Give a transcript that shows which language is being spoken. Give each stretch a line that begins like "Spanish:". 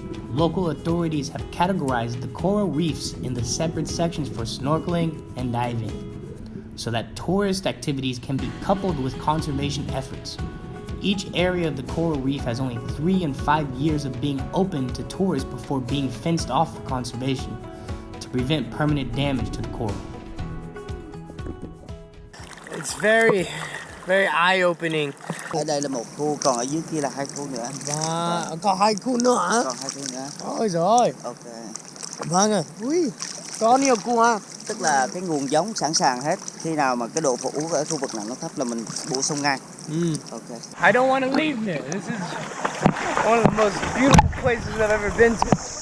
English: Local authorities have categorized the coral reefs into separate sections for snorkeling and diving, so that tourist activities can be coupled with conservation efforts. Each area of the coral reef has only 3 and 5 years of being open to tourists before being fenced off for conservation to prevent permanent damage to the coral. It's very eye-opening.
Vietnamese: Ở đây là một khu, còn ở dưới kia là 2 khu nữa. Và còn 2 khu nữa hả? Còn 2 khu nữa. Ôi rồi. Ok. Vâng ạ. Ui, có nhiều khu ha. Tức là cái nguồn giống sẵn sàng hết. Khi nào mà cái độ phủ ở khu vực nào nó thấp là mình bổ sung ngay. Ok.
English: I don't want to leave here. This is one of the most beautiful places I've ever been to.